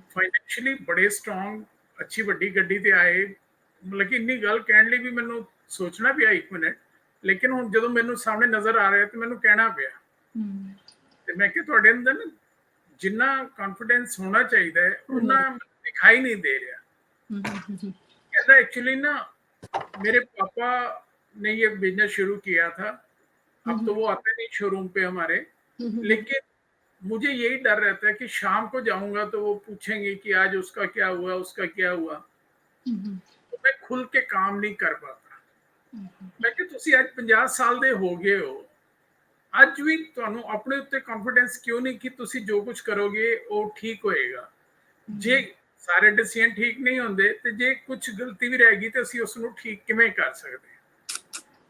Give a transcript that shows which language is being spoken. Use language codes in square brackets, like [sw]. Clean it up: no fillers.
[pa] Financially ਬੜੇ strong, ਅੱਛੀ ਵੱਡੀ ਗੱਡੀ ਤੇ ਆਏ, ਮਤਲਬ ਕਿ ਇੰਨੀ ਗੱਲ ਕਹਿਣ ਲਈ ਵੀ ਮੈਨੂੰ ਸੋਚਣਾ ਪਿਆ 1 ਮਿੰਟ, ਲੇਕਿਨ ਹੁਣ ਜਦੋਂ ਮੈਨੂੰ ਸਾਹਮਣੇ ਨਜ਼ਰ ਆ ਰਿਹਾ ਤੇ ਮੈਨੂੰ ਕਹਿਣਾ ਪਿਆ। ਤੇ ਮੈਂ ਕਿਹਾ ਤੁਹਾਡੇ ਅੰਦਰ ਨਾ ਜਿੰਨਾ ਕੌਨਫੀਡੈਂਸ ਹੋਣਾ ਚਾਹੀਦਾ ਹੈ ਉਹਨਾਂ ਦਿਖਾਈ ਨਹੀਂ ਦੇ ਰਿਹਾ। [hi] कहता एक्चुअली ना मेरे पापा ने ये बिजनेस शुरू किया था, अब तो वो आते नहीं शोरूम पे हमारे, लेकिन मुझे यही डर रहता है कि शाम को जाऊंगा तो वो पूछेंगे कि आज उसका क्या हुआ, उसका क्या हुआ, तो मैं खुल के काम नहीं कर पाता। [pa] मैं कि तुसी आज 50 साल दे हो गए हो, ਅੱਜ ਵੀ ਤੁਹਾਨੂੰ ਆਪਣੇ ਉੱਤੇ ਕੌਨਫੀਡੈਂਸ ਕਿਉਂ ਨਹੀਂ ਕਿ ਤੁਸੀਂ ਜੋ ਕੁਝ ਕਰੋਗੇ ਉਹ ਠੀਕ ਹੋਏਗਾ। ਜੇ ਸਾਰੇ ਡਿਸੀਜਨ ਠੀਕ ਨਹੀਂ ਹੁੰਦੇ ਤੇ ਜੇ ਕੁਝ ਗਲਤੀ ਵੀ ਰਹੇਗੀ ਤੇ ਅਸੀਂ ਉਸ ਨੂੰ ਠੀਕ ਕਿਵੇਂ ਕਰ ਸਕਦੇ ਹਾਂ।